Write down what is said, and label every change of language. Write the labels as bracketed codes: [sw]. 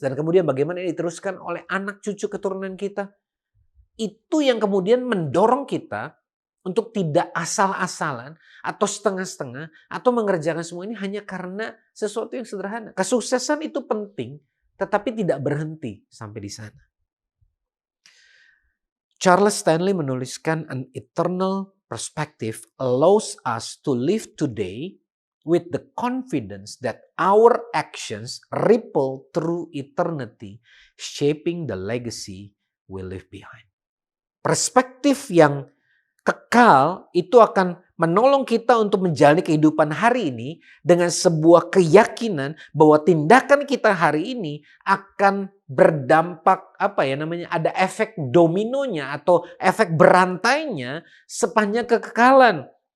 [id] Dan kemudian bagaimana ini diteruskan oleh anak cucu keturunan kita. Itu yang kemudian mendorong kita untuk tidak asal-asalan atau setengah-setengah atau mengerjakan semua ini hanya karena sesuatu yang sederhana. Kesuksesan itu penting, tetapi tidak berhenti sampai di sana. [en] Charles Stanley menuliskan, an eternal perspective allows us to live today with the confidence that our actions ripple through eternity, shaping the legacy we leave behind. [id] Perspektif yang kekal itu akan menolong kita untuk menjalani kehidupan hari ini dengan sebuah keyakinan bahwa tindakan kita hari ini akan berdampak ada efek dominonya atau efek berantainya sepanjang kekekalan.